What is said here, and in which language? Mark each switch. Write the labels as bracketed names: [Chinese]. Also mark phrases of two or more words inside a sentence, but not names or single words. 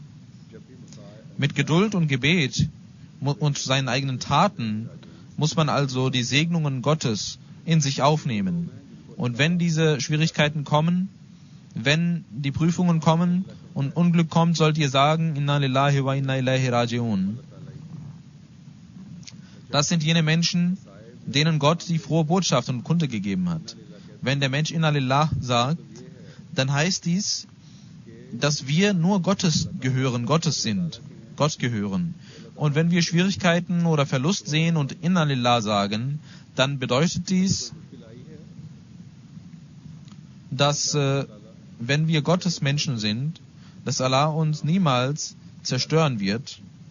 [German] Mit Geduld und Gebet und seinen eigenen Taten muss man also die Segnungen Gottes in sich aufnehmen. Und wenn diese Schwierigkeiten kommen, wenn die Prüfungen kommen und Unglück kommt, sollt ihr sagen, [Arabic] إنا لله وإنا إليه راجعون. [German] Das sind jene Menschen, denen Gott die frohe Botschaft und Kunde gegeben hat. Wenn der Mensch [Arabic] إنا لله [German] sagt, dann heißt dies, dass wir nur Gottes gehören, Gottes sind, Gott gehören. Und wenn wir Schwierigkeiten oder Verlust sehen und [Arabic] إنا لله [German] sagen, dann bedeutet dies, dass wenn wir Gottes Menschen sind, dass Allah uns niemals zerstören wird.